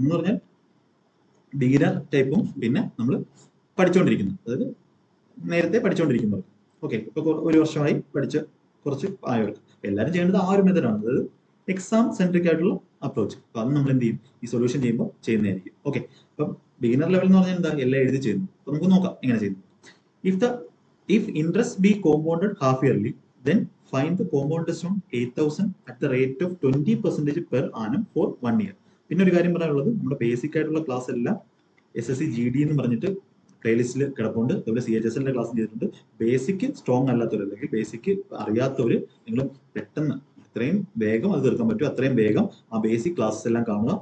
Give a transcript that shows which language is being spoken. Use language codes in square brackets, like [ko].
[ml] എന്ന് പറഞ്ഞാൽ ബിഗിനർ ടൈപ്പും പിന്നെ നമ്മൾ പഠിച്ചുകൊണ്ടിരിക്കുന്നത്, അതായത് നേരത്തെ പഠിച്ചുകൊണ്ടിരിക്കുന്നവർ. ഓക്കെ, ഇപ്പൊ 1 വർഷമായി പഠിച്ച കുറച്ച് ആയവർക്ക് എല്ലാവരും ചെയ്യേണ്ടത് ആ ഒരു മെത്തഡാണ്, അതായത് എക്സാം സെൻട്രിക് ആയിട്ടുള്ള അപ്രോച്ച്. അപ്പൊ അത് നമ്മൾ എന്ത് ചെയ്യും, ഈ സൊല്യൂഷൻ ചെയ്യുമ്പോൾ ചെയ്യുന്നതായിരിക്കും. ഓക്കെ, അപ്പം ബിഗിനർ ലെവൽ എന്ന് പറഞ്ഞാൽ എന്താ, എല്ലാം എഴുതി ചെയ്യുന്നു. അപ്പൊ നമുക്ക് നോക്കാം എങ്ങനെ ചെയ്യുന്നു. [en] If interest be compounded half yearly, then find the compound interest on 8,000 at the rate of 20% per annum for 1 year. [ml] പിന്നെ ഒരു കാര്യം പറയാനുള്ളത്, നമ്മുടെ ബേസിക് ആയിട്ടുള്ള ക്ലാസ് എല്ലാം SSC GD എന്ന് പറഞ്ഞിട്ട് പ്ലേലിസ്റ്റിൽ കിടപ്പുണ്ട്. അതുപോലെ CHSL-ന്റെ ക്ലാസ് ചെയ്തിട്ടുണ്ട്. ബേസിക് സ്ട്രോങ് അല്ലാത്തവർ, അല്ലെങ്കിൽ ബേസിക് അറിയാത്തവർ, നിങ്ങൾ പെട്ടെന്ന് എത്രയും വേഗം അത് തീർക്കാൻ പറ്റും അത്രയും വേഗം ആ ബേസിക് ക്ലാസ്സസ് എല്ലാം കാണുക.